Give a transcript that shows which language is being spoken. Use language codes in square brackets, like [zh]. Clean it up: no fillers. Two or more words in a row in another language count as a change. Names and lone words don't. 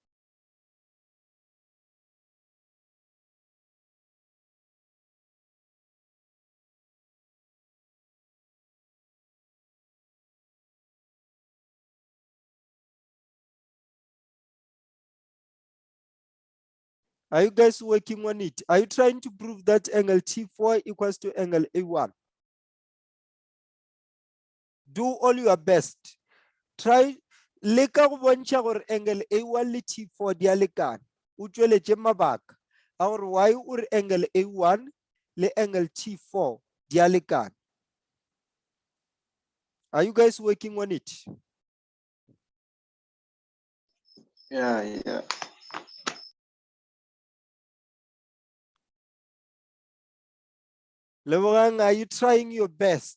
[en] Are you guys working on it? Are you trying to prove that angle T4 equals to angle A1? Do all your best. [tn] Try leka go bontsha gore angle A1 le T4 di a lekana. O tsweletse mabaka a gore why o re angle A1 le angle T4 di a lekana. [en] Are you guys working on it? Yeah. Lebogang, are you trying your best?